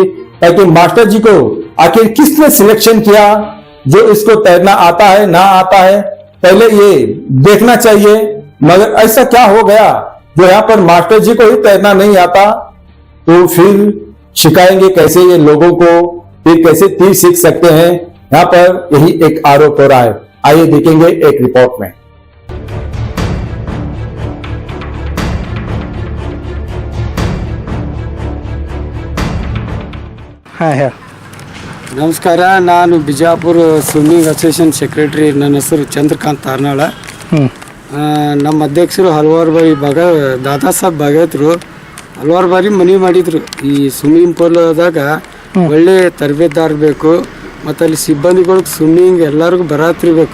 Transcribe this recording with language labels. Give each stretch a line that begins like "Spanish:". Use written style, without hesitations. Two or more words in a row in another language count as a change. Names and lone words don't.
Hindi: ताकि मास्टर जी को आखिर किसने सिलेक्शन किया, जो इसको तैरना आता है ना आता है, पहले ये देखना चाहिए। मगर ऐसा क्या हो गया जो यहाँ पर मास्टर जी को ही तैरना नहीं आता, तो फिर सिखाएंगे कैसे ये लोगों को, फिर कैसे तीर सीख सकते हैं। यहाँ पर यही एक आरोप हो रहा है। आइए देखेंगे एक रिपोर्ट में।
Kannada: ನಮಸ್ಕಾರ, ನಾನು ಬಿಜಾಪುರ ಸ್ವಿಮ್ಮಿಂಗ್ ಅಸೋಸಿಯೇಷನ್ ಸೆಕ್ರೆಟರಿ. ನನ್ನ ಹೆಸರು ಚಂದ್ರಕಾಂತ್ ತಾರ್ನಾಳ. ನಮ್ಮ ಅಧ್ಯಕ್ಷರು ಹಲವಾರು ಬಾರಿ ದಾದಾ ಸಾಹೇಬ್ ಭಾಗವತರು ಹಲವಾರು ಬಾರಿ ಮನವಿ ಮಾಡಿದ್ರು, ಈ
English: swimming pool
Kannada: ಒಳ್ಳೆ ತರಬೇತದಾರ ಬೇಕು ಮತ್ತು ಅಲ್ಲಿ ಸಿಬ್ಬಂದಿಗಳಿಗೆ ಸ್ವಿಮ್ಮಿಂಗ್ ಎಲ್ಲರಿಗೂ ಬರತ್ತಿರ್ಬೇಕು.